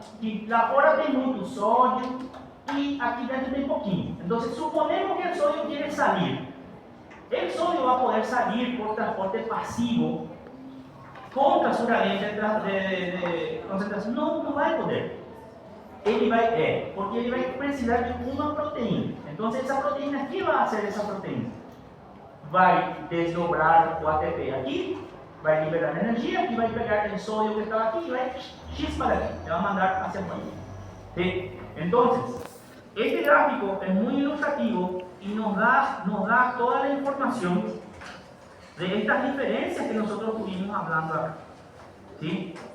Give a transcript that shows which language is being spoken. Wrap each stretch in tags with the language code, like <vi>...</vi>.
<pt>Que lá fora tem muito sódio</pt> <es>y aquí dentro</es> <pt>tem pouquinho.</pt> <es>Entonces, suponemos que el sodio quiere salir. El sodio va a poder salir por transporte pasivo contra su gradiente de concentración. No va a poder.</es> <pt>Porque ele vai precisar de uma proteína.</pt> <es>Entonces, esa proteína, ¿qué va a hacer esa proteína?</es> <pt>Vai desdobrar o ATP</pt> <es>aquí, vai liberar energía y va a pegar el sodio que estaba aquí y va a chispa de aquí, le va a mandar hacia afuera. ¿Sí? Entonces, este gráfico es muy ilustrativo y nos da toda la información de estas diferencias que nosotros estuvimos hablando acá. ¿Sí?</es>